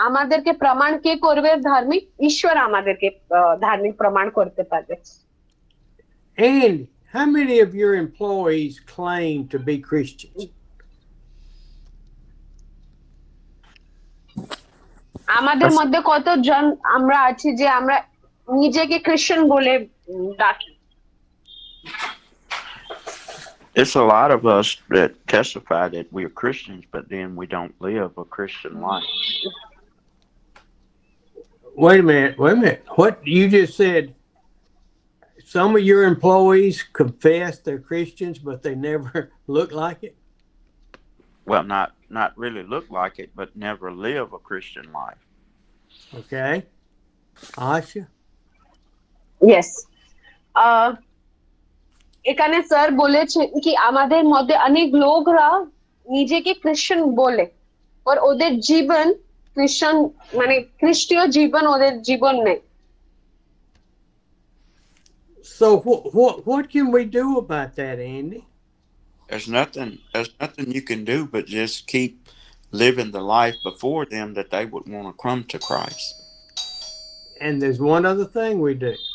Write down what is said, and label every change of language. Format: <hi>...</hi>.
<bn>আমাদেরকে প্রমাণ কে করবে ধার্মিক? ঈশ্বর আমাদেরকে ধার্মিক প্রমাণ করতে পারবে।</bn> <en>And how many of your employees claim to be Christians?</en> <bn>আমাদের মধ্যে কতজন আমরা আছি যে আমরা নিজেকে খ্রিস্টান বলে ডাকি?</bn> <en>It's a lot of us that testify that we are Christians, but then we don't live a Christian life. Wait a minute. What you just said, some of your employees confess they're Christians, but they never look like it? Well, not really look like it, but never live a Christian life. Okay. Asha? Yes.</en> <bn>এখানে sir বলেছেন কি আমাদের মধ্যে অনেক লোকরা নিজেকে খ্রিস্টান বলে, আর ওদের জীবন খ্রিস্টান মানে খ্রিস্টীয় জীবন ওদের জীবন নেই।</bn> <en>So what can we do about that, Andy? There's nothing you can do but just keep living the life before them that they would want to come to Christ. And there's one other thing we do.</en>